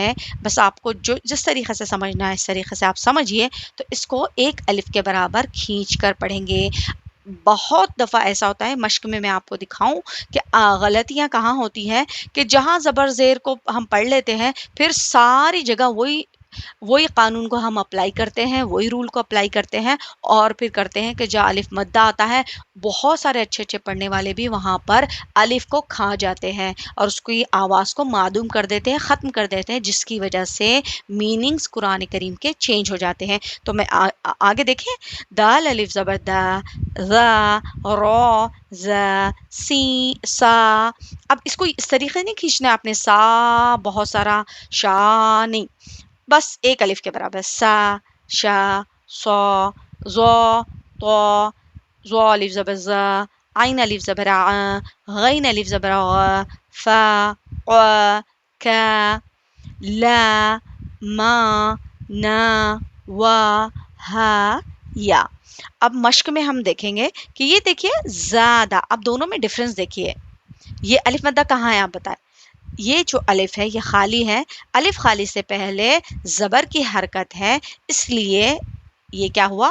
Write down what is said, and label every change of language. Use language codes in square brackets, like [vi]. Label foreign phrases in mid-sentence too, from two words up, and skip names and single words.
[ur] بس آپ کو جو جس طریقے سے سمجھنا ہے اس طریقے سے آپ سمجھیے، تو اس کو ایک الف کے برابر کھینچ کر پڑھیں گے. بہت دفعہ ایسا ہوتا ہے، مشق میں میں آپ کو دکھاؤں کہ غلطیاں کہاں ہوتی ہیں کہ جہاں زبر زیر کو ہم پڑھ لیتے ہیں پھر ساری جگہ وہی وہی قانون کو ہم اپلائی کرتے ہیں، وہی رول کو اپلائی کرتے ہیں اور پھر کرتے ہیں کہ جہاں الف مدہ آتا ہے بہت سارے اچھے اچھے پڑھنے والے بھی وہاں پر الف کو کھا جاتے ہیں اور اس کی آواز کو معدوم کر دیتے ہیں، ختم کر دیتے ہیں، جس کی وجہ سے میننگز قرآن کریم کے چینج ہو جاتے ہیں۔ تو میں آگے دیکھیں، دال الف زبر دا، ذا، را، ز، سی، سا۔ اب اس کو اس طریقے نہیں کھینچنا آپ نے سا بہت سارا، شا نہیں، بس ایک الف کے برابر، سا، شا، سو، زو، تو، زو الف زبر زا، عین الف زبر ع، غین الف زبر غ، فا، ق، کا، لا، ما، نا، وا، ہا، یا۔ اب مشق میں ہم دیکھیں گے کہ یہ دیکھیے زیادہ، اب دونوں میں ڈفرنس دیکھیے، یہ الف مدہ کہاں ہے آپ بتائیں؟ یہ جو الف ہے یہ خالی ہے، الف خالی سے پہلے زبر کی حرکت ہے، اس لیے یہ کیا ہوا؟